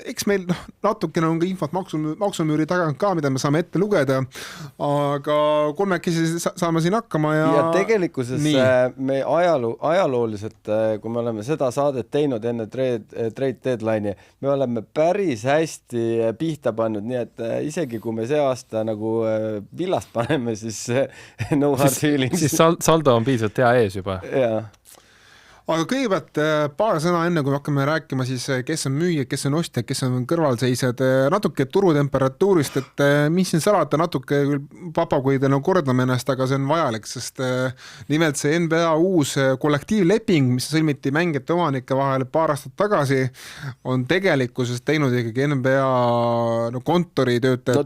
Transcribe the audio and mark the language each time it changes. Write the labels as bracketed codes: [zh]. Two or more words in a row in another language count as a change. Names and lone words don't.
[et] Eks meil natukene on ka infot maksumüüri tagant ka, mida me saame ette lugeda, aga kolmekesi saame siin hakkama. Ja tegelikkuses me ajalooliselt, kui me oleme seda saadet teinud enne [en] trade deadline'i, [et] me oleme päris hästi pihta pannud, nii et isegi kui me see aasta nagu villast paneme, siis [en] no hard feelings. [et] Siis saldo on piisavalt hea ees juba. Jaa. Aga kõigepealt paar sõna enne, kui me hakkame rääkima, siis kes on müüjad, kes on ostjad, kes on kõrvalseisjad, natuke turutemperatuurist, et mis siin salata, natuke küll papagoidena kordame ennast, aga see on vajalik, sest nimelt see NBA uus kollektiivleping, mis sõlmiti mängijate omanike vahel paar aastat tagasi, on tegelikkuses teinud ikkagi NBA kontoritöötajate...